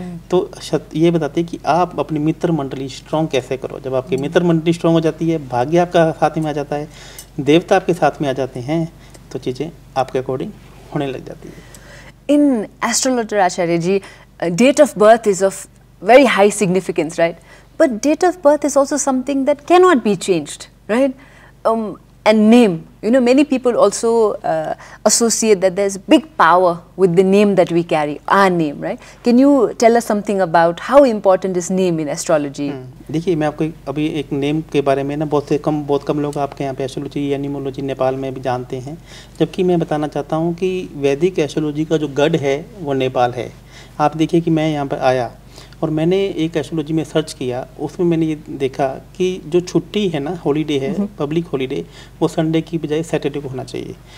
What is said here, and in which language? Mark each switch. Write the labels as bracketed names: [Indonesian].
[Hindi] तो ये बताते हैं कि आप अपनी मित्र मंडली स्ट्रॉन्ग कैसे करो. जब आपकी मित्र मंडली स्ट्रॉन्ग हो जाती है, भाग्य आपका साथ में आ जाता है, देवता आपके साथ में आ जाते हैं, तो चीज़ें आपके अकॉर्डिंग होने लग जाती है. [English] इन astrologer Acharya ji, date of birth is of very high significance, right? But date of birth is also something that cannot be changed, right? And name, many people also associate that there's big power with the name that we carry, our name, right? Can you tell us something about how important is name in astrology? [Hindi] देखिए, मैं आपको अभी एक name के बारे में ना बहुत कम लोग आपके यहाँ पे एस्ट्रोलॉजी या न्यूमरोलॉजी नेपाल में भी जानते हैं, जबकि मैं बताना चाहता हूँ कि वैदिक एस्ट्रोलॉजी का जो गढ़ है वो नेपाल है. आप देखिए कि मैं यहाँ पर आया और मैंने एक एस्ट्रोलॉजी में सर्च किया, उसमें मैंने ये देखा कि जो छुट्टी है ना, हॉलीडे है, पब्लिक हॉलीडे, वो संडे की बजाय सैटरडे को होना चाहिए.